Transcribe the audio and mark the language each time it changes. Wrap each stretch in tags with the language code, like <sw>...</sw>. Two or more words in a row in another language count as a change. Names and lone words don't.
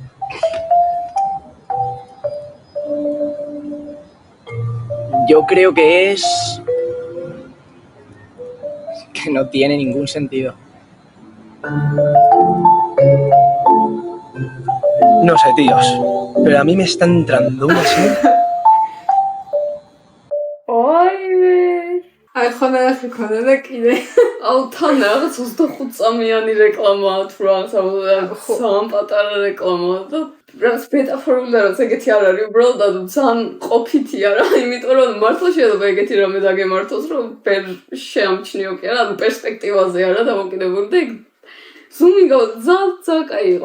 <es>Yo creo que es... que no tiene ningún sentido. No sé, tíos, pero a mí me está entrando una sed.</es> <ka>აი ხონახი ქონა და კიდე აუ თან რაღაც 25 წამიანი რეკლამაა თუ რაღაცა ძალიან პატარა რეკლამაა და რაღაც მეტაფორული რაღაც ეგეთი არ არის, უბრალოდ ძალიან ყოფითია რა, იმიტომ რომ მართლა შეიძლება ეგეთი რამე დაგემართოს რომ ვერ შეამჩნიო კი არა, ანუ პერსპექტივაზე არა დამოკიდებული და ზუმი ძალიან კაი იყო.</ka>